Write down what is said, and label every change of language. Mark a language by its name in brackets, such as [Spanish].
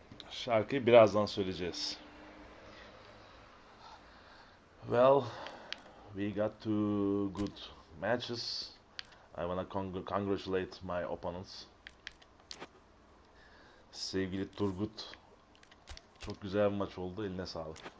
[Turkish] Şarkıyı birazdan söyleyeceğiz. [English] Well, we got two good matches. I wanna congratulate my opponents. [Turkish] Sevgili Turgut, çok güzel bir maç oldu. Eline sağlık.